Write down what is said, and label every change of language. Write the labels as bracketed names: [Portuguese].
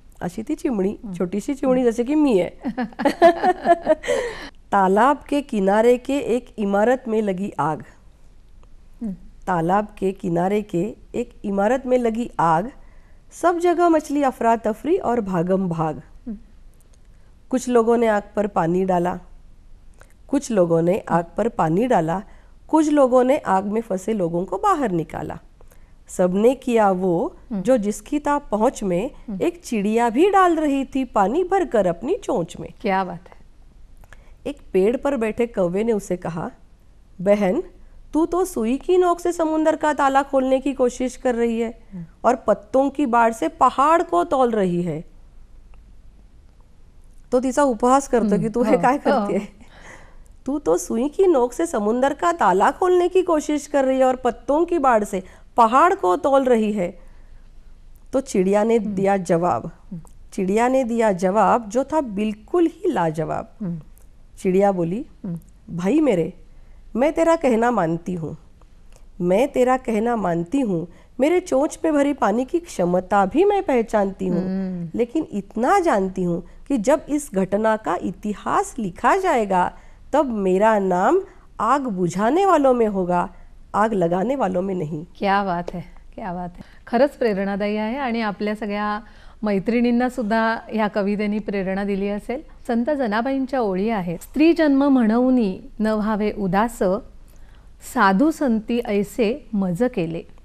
[Marathi] अशी ती चिमणी, छोटीशी चिमणी, जसे की मी आहे. [Hindi] तालाब के किनारे के एक इमारत में लगी आग, तालाब के किनारे के एक इमारत में लगी आग, सब जगह मछली अफरा तफरी और भागम भाग. कुछ लोगों ने आग पर पानी डाला, कुछ लोगों ने आग पर पानी डाला, कुछ लोगों ने आग में फंसे लोगों को बाहर निकाला. सबने किया वो जो जिसकी था पहुंच में, एक चिड़िया भी डाल रही थी पानी भरकर अपनी चोंच में. क्या बात है. एक पेड़ पर बैठे कौवे ने उसे कहा, बहन तू तो सुई की नोक से समुंदर का ताला खोलने की कोशिश कर रही है और पत्तों की बाढ़ से पहाड़ को तोल रही है. [Marathi] तो तिचा उपहास करतो की तू हे काय करते. [Hindi] तू तो सुई की नोक से समुंदर का ताला खोलने की कोशिश कर रही है और पत्तों की बाढ़ से पहाड़ को तोल रही है. तो चिड़िया ने दिया जवाब, चिड़िया ने दिया जवाब जो था बिल्कुल ही लाजवाब. चिड़िया बोली, भाई मेरे, मैं तेरा कहना मानती हूँ, मैं तेरा कहना मानती हूँ, मेरे चोंच में भरी पानी की क्षमता भी मैं पहचानती हूँ, लेकिन इतना जानती हूँ कि जब इस घटना का इतिहास लिखा जाएगा तब मेरा नाम आग बुझाने वालों में होगा, आग लगाने वालों में नहीं. क्या बात है, क्या बात है. [Marathi] खरंच प्रेरणादायी आहे. आणि आपल्या सगळ्या मैत्रिणींना सुद्धा ह्या कवितेने प्रेरणा दिली असेल. संत जनाबाईंच्या ओळी आहेत. स्त्री जन्म म्हणूनी न व्हावे उदास, साधू संती ऐसे मज केले.